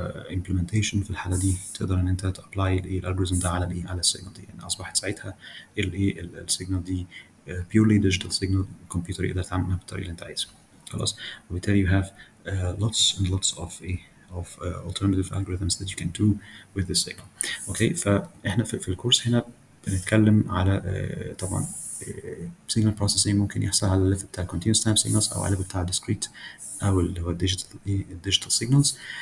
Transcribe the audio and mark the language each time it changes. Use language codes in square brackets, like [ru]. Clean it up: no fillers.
[ar] implementation في الحالة دي تقدر إن أنت تابلاي الالجوريزم ده على على السيجنال دي، يعني أصبحت ساعتها السيجنال دي [en] purely digital signal، [ar] الكمبيوتر يقدر يتعامل معاها بالطريقة اللي أنت عايزها. خلاص. [en] وبالتالي you have lots and lots of alternative algorithms that you can do with this signal. [ar] اوكي، فاحنا في الكورس هنا بنتكلم على طبعا signal processing ممكن يحصل على الليفل بتاع continuous time signals او على الليفل بتاع discrete او اللي هو الديجيتال signals.